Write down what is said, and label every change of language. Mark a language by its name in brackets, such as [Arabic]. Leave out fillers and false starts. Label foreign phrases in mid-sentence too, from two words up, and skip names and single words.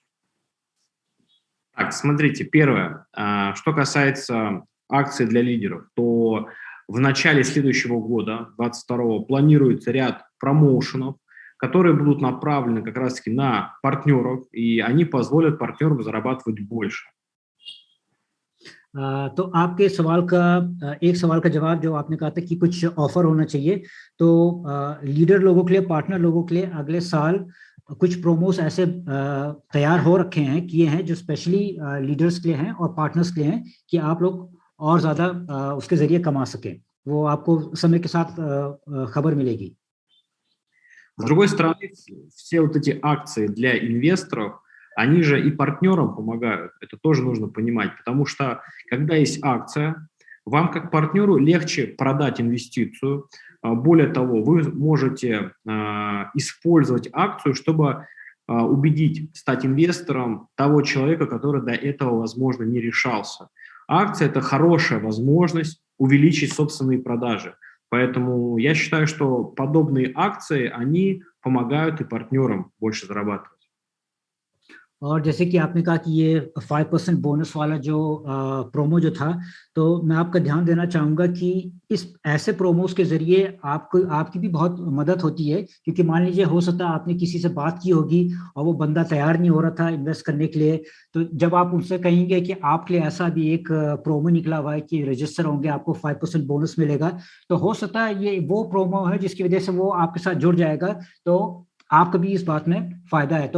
[Russian] Так, смотрите, первое, что касается акций для лидеров, то в начале следующего года, 22-го, планируется ряд промоушенов, которые будут направлены как раз-таки на партнеров, и они позволят партнерам зарабатывать больше. [Hindi] तो आपके सवाल का एक सवाल का जवाब जो आपने कहा था कि कुछ ऑफर होना चाहिए, तो लीडर लोगों के लिए, पार्टनर लोगों के लिए अगले साल कुछ प्रोमोस ऐसे तैयार हो रखे हैं, किए हैं, जो [English] specially leaders [Hindi] के लिए हैं और पार्टनर्स के लिए हैं, कि आप लोग और ज़्यादा उसके ज़रिए कमा सकें. वो आपको समय के साथ खबर मिलेगी. [Russian] С другой стороны, все вот эти акции для инвесторов, они же и партнерам помогают. Это тоже нужно понимать, потому что когда есть акция, вам как партнеру легче продать инвестицию. Более того, вы можете использовать акцию, чтобы убедить стать инвестором того человека, который до этого, возможно, не решался. Акция – это хорошая возможность увеличить собственные продажи. Поэтому я считаю, что подобные акции, они помогают и партнерам больше зарабатывать. [Hindi] और जैसे कि आपने कहा कि ये 5% बोनस वाला जो प्रोमो जो था, तो मैं आपका ध्यान देना चाहूँगा कि इस ऐसे प्रोमोस के ज़रिए आपको आपकी भी बहुत मदद होती है, क्योंकि मान लीजिए हो सकता है आपने किसी से बात की होगी और वो बंदा तैयार नहीं हो रहा था इन्वेस्ट करने के लिए, तो जब आप उनसे कहेंगे कि आपके लिए ऐसा भी एक प्रोमो निकला हुआ है कि रजिस्टर होंगे, आपको 5% बोनस मिलेगा, तो हो सकता है ये वो प्रोमो है जिसकी वजह से वो आपके साथ जुड़ जाएगा, तो आपका भी इस बात में फायदा है.